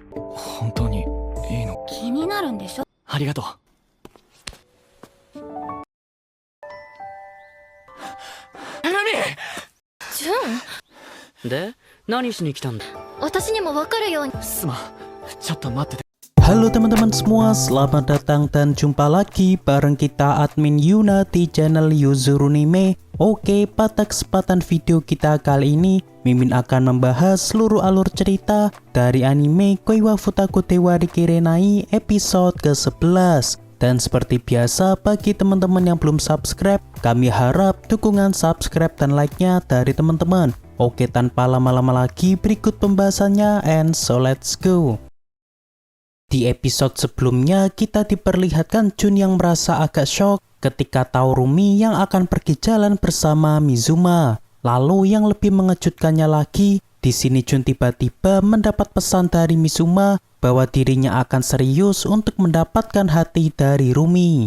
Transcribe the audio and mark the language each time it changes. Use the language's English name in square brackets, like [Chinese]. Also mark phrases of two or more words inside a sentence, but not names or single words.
[Japanese] 本当にいいの？気になるんでしょ。ありがとう。ジュン、で、何しに来たんだ？私にも分かるように。すまん、ちょっと待ってて。 [Indonesian] Halo teman-teman semua, selamat datang dan jumpa lagi bareng kita admin Yuna di channel Yuzurunime. Oke, pada kesempatan video kita kali ini, Mimin akan membahas seluruh alur cerita dari anime Koiwa Futaku Tewa Rikirenai episode ke-11. Dan seperti biasa, bagi teman-teman yang belum subscribe, kami harap dukungan subscribe dan like-nya dari teman-teman. Oke, tanpa lama-lama lagi, berikut pembahasannya, [English] and so let's go. [Indonesian] Di episode sebelumnya, kita diperlihatkan Jun yang merasa agak shock ketika tahu Rumi yang akan pergi jalan bersama Mizuma. Lalu yang lebih mengejutkannya lagi, di sini Jun tiba-tiba mendapat pesan dari Mizuma bahwa dirinya akan serius untuk mendapatkan hati dari Rumi.